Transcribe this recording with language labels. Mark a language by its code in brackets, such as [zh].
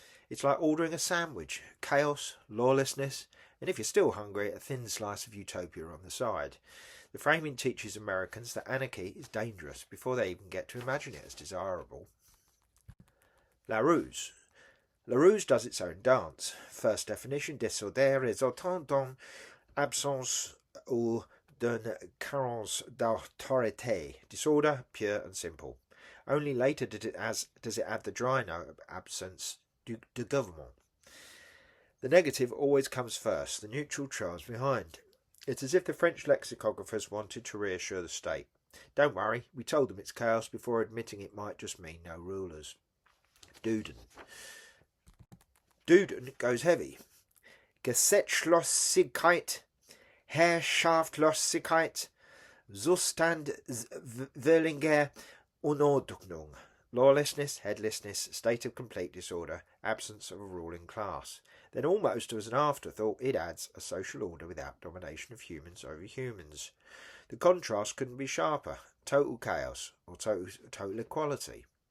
[en] It's like ordering a sandwich: chaos, lawlessness, and if you're still hungry, a thin slice of utopia on the side. The framing teaches Americans that anarchy is dangerous before they even get to imagine it as desirable. Larousse. Larousse does its own dance. First definition: [fr] désordre résultant d'une absence ou d'une carence d'autorité. [en] Disorder, pure and simple. Only later does it add the dry note of [fr] absence de gouvernement. [en] The negative always comes first, the neutral trails behind. It's as if the French lexicographers wanted to reassure the state. Don't worry, we told them it's chaos before admitting it might just mean no rulers. Duden. Duden goes heavy. [de] Gesetzlosigkeit, Herrschaftslosigkeit, Zustand völliger Unordnung. [en] Lawlessness, headlessness, state of complete disorder, absence of a ruling class. Then almost as an afterthought it adds a social order without domination of humans over humans. The contrast couldn't be sharper. Total chaos or total equality.